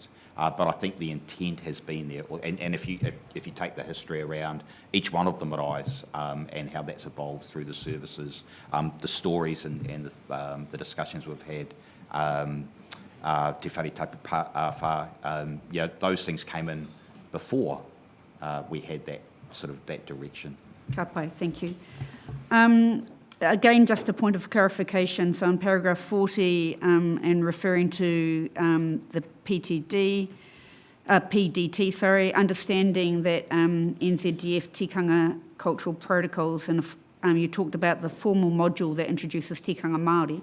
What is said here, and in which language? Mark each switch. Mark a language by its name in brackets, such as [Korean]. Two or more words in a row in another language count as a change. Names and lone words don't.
[English] But I think the intent has been there, and if you take the history around each one of the marae and how that's evolved through the services, the stories and the discussions we've had, [Māori] Te Whare Tapu Awha, [English] those things came in before we had that sort of that direction. [Māori] Ka pai, [English] thank you. Again, just a point of clarification. So in paragraph 40, and referring to the PDT, understanding that NZDF tikanga cultural protocols, and you talked about the formal module that introduces [Māori] tikanga Māori.